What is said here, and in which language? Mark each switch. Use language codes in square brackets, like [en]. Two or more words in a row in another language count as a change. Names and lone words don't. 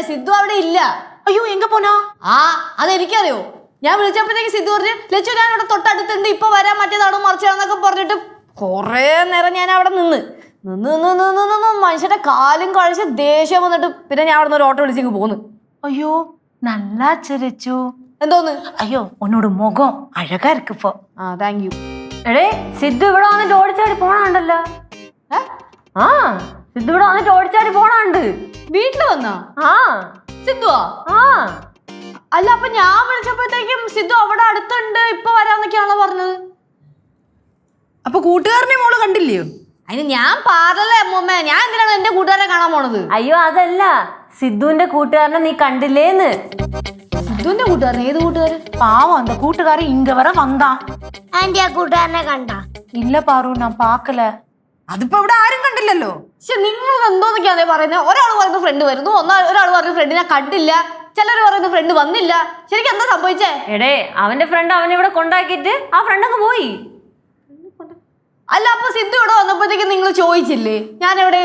[ml] സിദ്ധു അവിടെ ഇല്ല. [ta] ஐயோ எங்க போனா? [ml] ആ അതെനിക്കറിയോ. ഞാൻ വിളിച്ചപ്പോഴത്തേക്ക് സിദ്ധു പറഞ്ഞു ലച്ചു ഞാൻ ഇവിടെ തൊട്ടടുത്തുണ്ട്, ഇപ്പൊ വരാൻ മറ്റേതാണോ മറിച്ചാണെന്നൊക്കെ പറഞ്ഞിട്ട് കൊറേ നേരം ഞാൻ അവിടെ നിന്ന് മനുഷ്യന്റെ കാലും കഴിച്ച് ദേഷ്യം വന്നിട്ട് പിന്നെ ഞാൻ അവിടെ നിന്ന് ഒരു ഓട്ടോ വിളിച്ചേക്ക് പോന്ന്. [ta] ஐயோ நல்லாச்சு லெச்சு. [ml] എന്തോന്ന്? [ta] ஐயோ உன்னோட முகம் அழகா இருக்கு இப்போ. [en] ആ thank you. [ml] എടേ സിദ്ധു ഇവിടെ വന്നിട്ട് ഓടിച്ചാടി പോണുണ്ടല്ലോ. ആ സിദ്ധു ഇവിടെ വന്നിട്ട് ഓടിച്ചാടി പോണുണ്ട്. വീട്ടില് വന്നാ? ആ സിദ്ധുവാ? ആ അല്ല അപ്പൊ ഞാൻ വിളിച്ചപ്പോഴത്തേക്കും സിദ്ധു അവിടെ അടുത്തുണ്ട്, ഇപ്പൊ വരാന്നൊക്കെയാണോ പറഞ്ഞത്? അപ്പൊ കൂട്ടുകാരനെ മോള് കണ്ടില്ലയോ? അതിന് ഞാൻ പാർലല്ലേ അമ്മൂമ്മ, ഞാൻ എന്തിനാണ് എന്റെ കൂട്ടുകാരെ കാണാൻ പോണത്? അയ്യോ അതല്ല, സിദ്ധുവിന്റെ കൂട്ടുകാരനെ നീ കണ്ടില്ലേന്ന്. സിദ്ധുവിന്റെ കൂട്ടുകാരൻ? ഏത് കൂട്ടുകാരൻ? [ta] பாவம் அந்த கூட்டுக்காரன் இங்க வர வந்தான். [ml] ആന്റി ആ കൂട്ടുകാരനെ കണ്ട? [ta] இல்ல பாரு நான் பாக்கல. [ml] അതിപ്പോ ഇവിടെ ആരും കണ്ടില്ലല്ലോ. പക്ഷെ നിങ്ങൾ എന്തോന്നൊക്കെയാണേ പറയുന്നത്? ഒരാൾ പറയുന്ന ഫ്രണ്ട് വരുന്നു, ഒരാൾ പറയുന്ന ഫ്രണ്ടിനെ കണ്ടില്ല, ചിലർ പറയുന്ന ഫ്രണ്ട് വന്നില്ല. ശരിക്കും എന്താ സംഭവിച്ചേ? എടേ അവന്റെ ഫ്രണ്ട് അവനെ ഇവിടെ കൊണ്ടാക്കിയിട്ട് ആ ഫ്രണ്ട് അങ്ങ് പോയി. അല്ല അപ്പൊ സിദ്ധു ഇവിടെ വന്നപ്പോഴത്തേക്ക് നിങ്ങൾ ചോദിച്ചില്ലേ ഞാൻ എവിടെയെന്ന്?